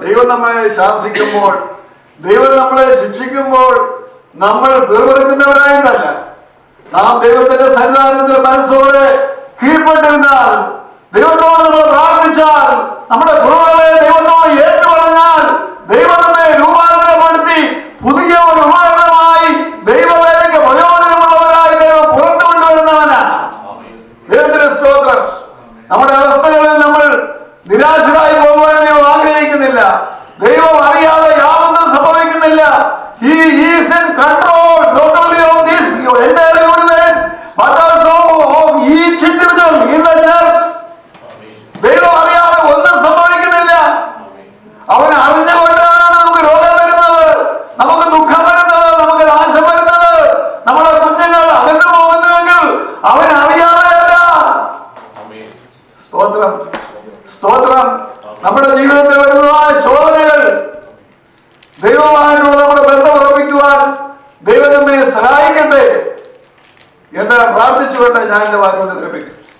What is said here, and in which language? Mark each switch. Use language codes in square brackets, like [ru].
[ml] ദൈവം നമ്മളെ ശാസിക്കുമ്പോൾ, ദൈവം നമ്മളെ ശിക്ഷിക്കുമ്പോൾ നമ്മൾ വെറുതെറിക്കുന്നവരായിട്ടല്ല, നാം ദൈവത്തിന്റെ സന്നിധാനത്തിൽ മനസ്സോടെ കീഴ്പ്പെട്ടിരുന്നാൽ, ദൈവത്തോട് നമ്മൾ പ്രാർത്ഥിച്ചാൽ, നമ്മുടെ കുറവുകളെ ദൈവത്തോട് ഏറ്റുപറഞ്ഞാൽ, ദൈവം നമ്മെ രൂപാന്തരപ്പെടുത്തി പുതിയ ഒരു ഉപകരണമായി ദൈവവേലയ്ക്ക് പ്രയോജനമുള്ളവരായി ദൈവം പുറത്തു കൊണ്ടുവരുന്നവനാണ്. ദൈവത്തിന്റെ സ്തോത്രം. നമ്മുടെ അവസ്ഥകളിൽ നമ്മൾ നിരാശരായി പോകുവാൻ ദൈവം ആഗ്രഹിക്കുന്നില്ല. ദൈവം അറിയാതെ യാതൊന്നും സംഭവിക്കുന്നില്ല. [en] He is in control not only of this entire universe but also of each individual in the church. [ml] ദൈവം അറിയാതെ ഒന്നും സംഭവിക്കുന്നില്ല. അവൻ അറിഞ്ഞുകൊണ്ടാണ് നമുക്ക് രോഗം വരുന്നത്, നമുക്ക് ദുഃഖം വരുന്നത്, നമുക്ക് നാശം വരുന്നത്. നമ്മുടെ കുഞ്ഞുങ്ങൾ അകന്നു പോകുന്നുവെങ്കിൽ അവൻ അറിയാതെയല്ല. സ്തോത്രം, സ്തോത്രം. നമ്മുടെ ജീവിതത്തിൽ വരുന്നതായ ശോധനകൾ ദൈവമായിട്ടുള്ള നമ്മുടെ ബന്ധം ഉറപ്പിക്കുവാൻ ദൈവം നമ്മെ സഹായിക്കട്ടെ എന്ന് പ്രാർത്ഥിച്ചുകൊണ്ട് ഞാൻ എന്റെ വാക്കുകൾ വിരമിക്കും.